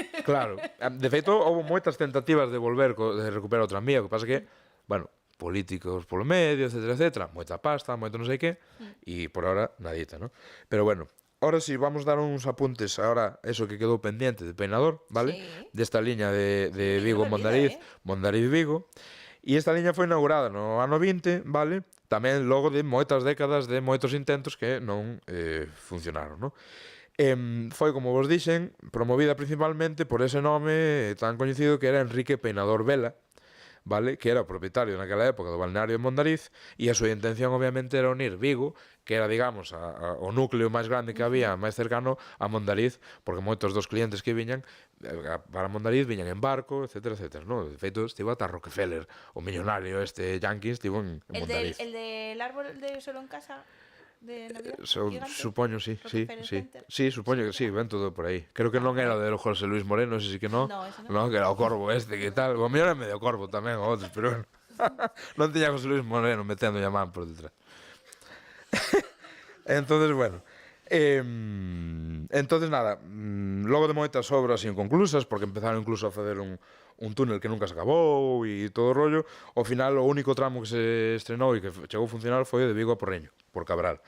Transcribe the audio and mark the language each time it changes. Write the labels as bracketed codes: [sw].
[gl] Claro. De feito, houve moitas tentativas de de recuperar o tranvía, o que pasa que, bueno, políticos polo medio, etcétera, moita pasta, moito non sei que, e por ahora nadita, ¿no? Pero bueno, ahora sí, vamos dar uns apuntes ahora, eso que quedou pendiente de Peinador, vale? Sí. Desta liña de Vigo, no olvida, Mondariz, Mondariz-Vigo. E esta liña foi inaugurada no ano 20, vale? Tamén logo de moitas décadas de moitos intentos que non funcionaron, ¿no? Foi, como vos dixen, promovida principalmente por ese nome tan coñecido que era Enrique Peinador Vela, vale? Que era o propietario naquela época do balneario de Mondariz e a súa intención obviamente era unir Vigo, que era, digamos, o núcleo máis grande que había, máis cercano a Mondariz, porque moitos dos clientes que viñan para Mondariz viñan en barco, etcétera, ¿no? De feito, estivo ata Rockefeller, o millonario este yankee, estivo en Mondariz. [es] El del árbol de solo en casa de Navidad. [gl] Supoño, sí. Rockefeller Center. Sí, supoño que sí, ven todo por aí. Creo que non era o de José Luis Moreno, ese sí que non. No, ese Non, non. que era o Corvo este, que tal. O mellor é medio Corvo tamén, o outros, pero bueno. Non tiña José Luis Moreno metendo a man por detrás. Entonces, bueno, entonces nada, logo de moitas obras inconclusas, porque empezaron incluso a facer un túnel que nunca se acabou e todo o rollo, ao final o único tramo que se estrenou e que chegou a funcionar foi o de Vigo a Porreño, por Cabral.